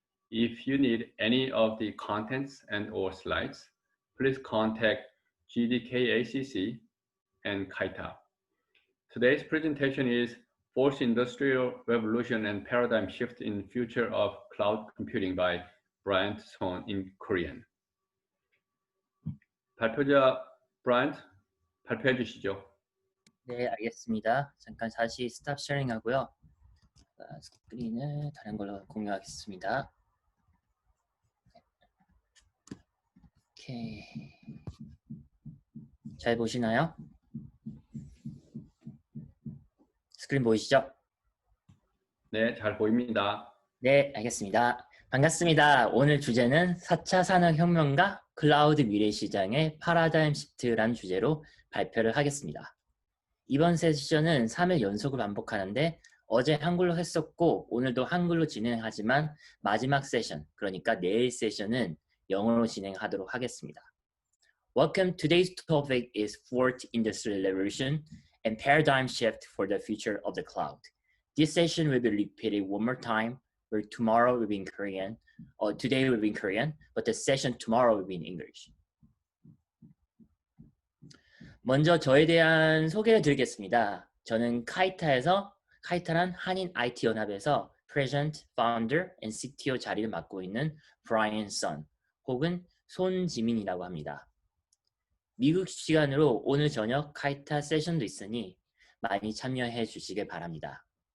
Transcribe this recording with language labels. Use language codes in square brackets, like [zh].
[en] If you need any of the contents and or slides, please contact GDK ACC and Kaita. Today's presentation is Fourth Industrial Revolution and Paradigm Shift in Future of Cloud Computing by Bryant Son in Korean. [ko] 발표자 Bryant, 발표해 주시죠. 네, 알겠습니다. 잠깐 다시 스탑 쉐어링 하고요. 스크린을 다른 걸로 공유하겠습니다. 오케이. 잘 보시나요? 스크린 보이시죠? 네, 잘 보입니다. 네, 알겠습니다. 반갑습니다. 오늘 주제는 4차 산업혁명과 클라우드 미래시장의 파라다임 시프트라는 주제로 발표를 하겠습니다. 이번 세션은 3일 연속으로 반복하는데 어제 한글로 했었고 오늘도 한글로 진행하지만 마지막 세션, 그러니까 내일 세션은 영어로 진행하도록 하겠습니다. [en] Welcome. Today's topic is Fourth Industrial Revolution and Paradigm Shift for the Future of the Cloud. This session will be repeated one more time, where tomorrow will be in Korean, or today will be in Korean, but the session tomorrow will be in English. [ko] 먼저 저에 대한 소개를 드리겠습니다. 저는 카이타란 한인 IT 연합에서 [en] President, Founder, and CTO [ko] 자리를 맡고 있는 Brian Son, 혹은 손지민이라고 합니다. 미국 시간으로 오늘 저녁 카이타 세션도 있으니 많이 참여해 주시길 바랍니다.